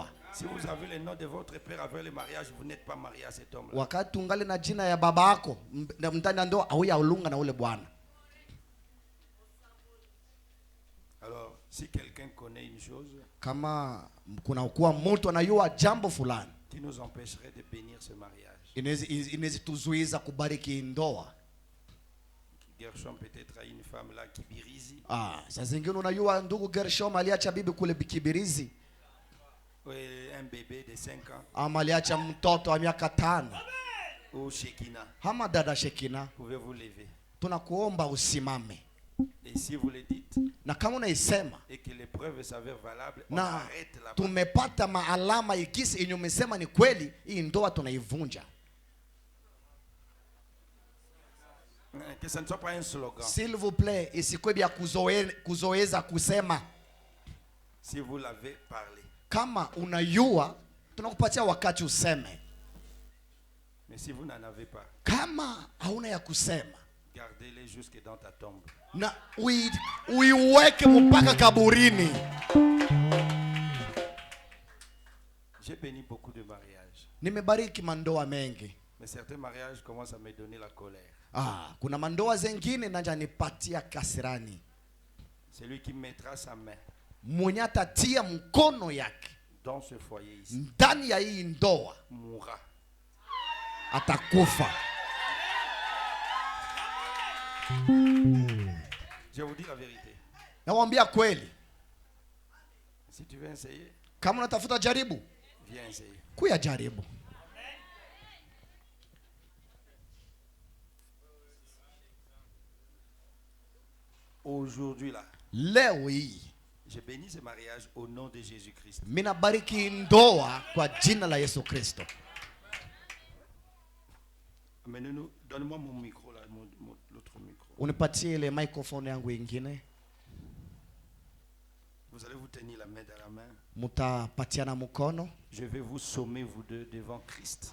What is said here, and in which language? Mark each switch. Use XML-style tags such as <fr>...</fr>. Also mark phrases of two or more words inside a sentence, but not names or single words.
<fr>Si vous avez le nom de votre père avec le mariage, vous n'êtes pas marié à cet homme-là.</fr> <sw>Wakati ungali na jina ya baba yako mtani ya ndoa au ya ulunga na ule bwana.</sw> <fr>Alors, si quelqu'un connaît une chose</fr> <sw>Kama kuna kuwa mtu anayua jambo fulani,</sw> <fr>qui nous empêcherait de bénir ce mariage,</fr> <sw>inaweza tuzuiza kubariki ndoa.</sw> <fr>Gershom peut-être a une femme là qui birizi.</fr> <sw>Saa zingine unayua ndugu Gershom aliacha bibi kule Kibirizi,</sw> <fr>Un bébé de 5 ans.</fr> <sw>ama aliacha mtoto wa miaka 5.</sw> <fr>Ou Shekina.</fr> <sw>Hama dada Shekina,</sw> <fr>Pouvez-vous lever?</fr> <sw>tunakuomba usimame.</sw> <fr>Et si vous le dites</fr> <sw>Na kama unaisema</sw> <fr>et que les preuves s'avèrent valables, on</fr> <sw>na</sw> <fr>arrête là-bas.</fr> <sw>tumepata maalama ikisi yenye umesema ni kweli, hii ndoa tunaivunja.</sw> <fr>Que ce ne soit pas un slogan. S'il vous plaît,</fr> <sw>isikwe bya kuzoeza kusema.</sw> <fr>Si vous l'avez parlé.</fr> <sw>Kama unayua, tunakupatia wakati useme.</sw> <fr>Mais si vous n'en avez pas,</fr> <sw>Kama hauna ya kusema,</sw> <fr>gardez-les jusque dans ta tombe.</fr> <sw>na uiweke mpaka kaburini.</sw> <fr>J'ai béni beaucoup de mariages.</fr> <sw>Nimebariki mandoa mengi.</sw> <fr>Mais certains mariages commencent à me donner la colère.</fr> <sw>Kuna mandoa zengine nanja nipatia kasirani.</sw> <fr>Celui qui mettra sa main</fr> <sw>Mwenye atatia mkono yake</sw> <fr>dans ce foyer ici</fr> <sw>ndani ya hii ndoa</sw> <fr>mourra.</fr> <sw>atakufa.</sw> <fr>Je vous dis la vérité.</fr> <sw>Nawaambia kweli,</sw> <fr>Si tu veux essayer,</fr> <sw>kama unatafuta jaribu,</sw> <fr>viens essayer.</fr> <sw>kuya jaribu.</sw> <fr>Aujourd'hui là,</fr> <sw>Leo hii</sw> <fr>je bénis ce mariage au nom de Jésus-Christ.</fr> <sw>mina bariki ndoa kwa jina la Yesu Kristo.</sw> <fr>Amenez-nous, donne-moi mon micro là, l'autre micro.</fr> <sw>Unipatie ile microphone yangu ingine.</sw> <fr>Vous allez vous tenir la main dans la main.</fr> <sw>Mutapatiana mkono.</sw> <fr>Je vais vous sommer vous deux devant Christ.</fr>